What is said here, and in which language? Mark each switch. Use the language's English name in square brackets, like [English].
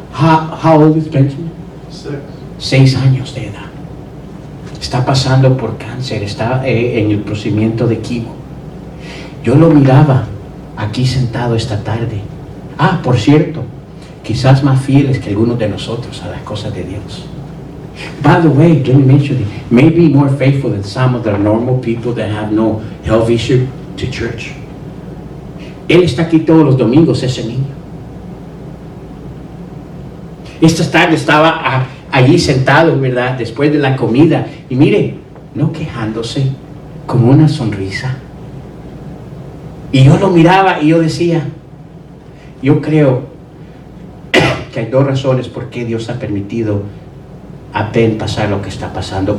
[English] How old is Benjamin? [Spanish] 6 años de edad. Está pasando por cáncer, está en el procedimiento de quimio. Yo lo miraba aquí sentado esta tarde. Por cierto, quizás más fieles que algunos de nosotros a las cosas de Dios. [English] By the way, let me mention it, maybe more faithful than some of the normal people that have no health issue to church. [Spanish] Él está aquí todos los domingos, ese niño. Esta tarde estaba allí sentado, ¿verdad? Después de la comida. Y mire, no quejándose, con una sonrisa. Y yo lo miraba y yo decía, yo creo que hay 2 razones por qué Dios ha permitido a Ben pasar lo que está pasando.